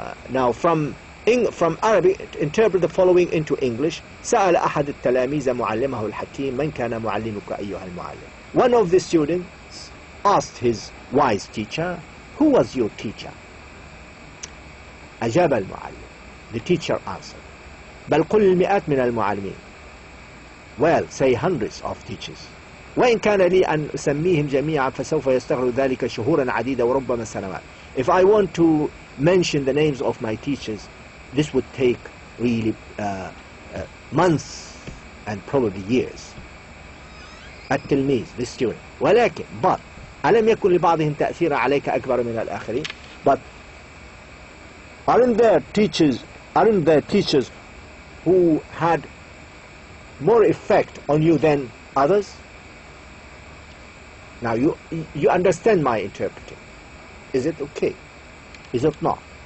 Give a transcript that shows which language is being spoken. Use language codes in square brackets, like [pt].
[en] Now from Arabic, interpret the following into English. [ar] سأل أحد التلاميذ معلمه الحكيم من كان معلمك أيها المعلم. [en] One of the students asked his wise teacher, who was your teacher? [ar] أجاب المعلم. [en] The teacher answered. [ar] بل قل المئات من المعلمين. [en] Well, say hundreds of teachers. [ar] وإن كان لي أن أسميهم جميعا فسوف يستغرق ذلك شهورا عديدة وربما سنوات. [en] If I want to mention the names of my teachers, this would take really months and probably years. التلميذ the student. [ar] ولكن [en] but [ar] ألم يكن لبعضهم تأثيرا عليك أكبر من الآخرين. [en] But aren't there teachers who had more effect on you than others? Now you understand my interpreting. Is it okay? Is it not?